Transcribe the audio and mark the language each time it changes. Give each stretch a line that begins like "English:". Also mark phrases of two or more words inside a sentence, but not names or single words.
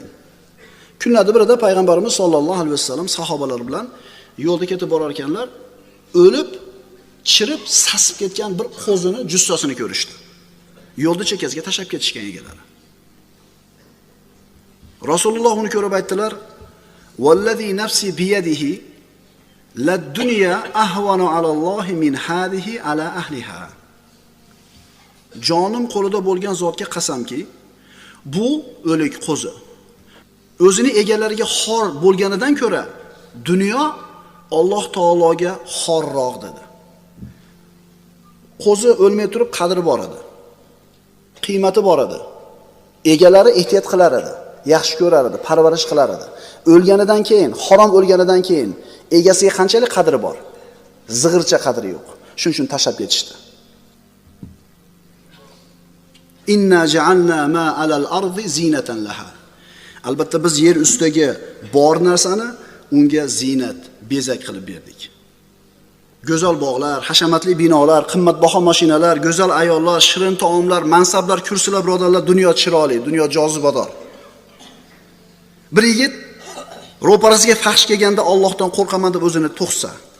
Uzbek: Kunlarda birida payg'ambarimiz
Arabic: صلى الله عليه وسلم
Uzbek: sahobalar bilan yo'lda ketib borar ekanlar, o'lib, chirib, sasib ketgan bir qo'zini jussasini ko'rishdi. Yo'lda chekkasiga tashab ketishgan egalari. Rasululloh uni ko'rib aytdilar:
Arabic: "والذي نفسي بيده للدنيا أهون على الله من هذه على أهلها."
Uzbek: Jonim qo'lida bo'lgan zotga qasamki, bu o'lik qo'zi o'zini egalariga xor bo'lganidan ko'ra dunyo Alloh taologa xorroq dedi. Qo'zi o'lmay turib qadri bor edi. Qiymati bor edi. Egalari ehtiyot qilar edi, yaxshi ko'rar edi, parvarish qilar edi. O'lganidan keyin, harom o'lganidan keyin egasiga qanchalik qadri bor? Zig'ircha qadri yo'q. Shuning uchun tashab ketishdi.
Arabic: إنا جعلنا ما على الأرض زينة لها.
Uzbek: Albatta biz yer ustidagi bor narsani unga zinat, bezak qilib berdik. Go'zal bog'lar, hashamatli binolar, qimmatbaho mashinalar, go'zal ayollar, shirin taomlar, mansablar, kursilar, birodarlar, dunyo chiroyli, dunyo jozibador. Bir yigit ro'parasiga fahsh kelganda Allohdan qo'rqaman deb o'zini to'qsa.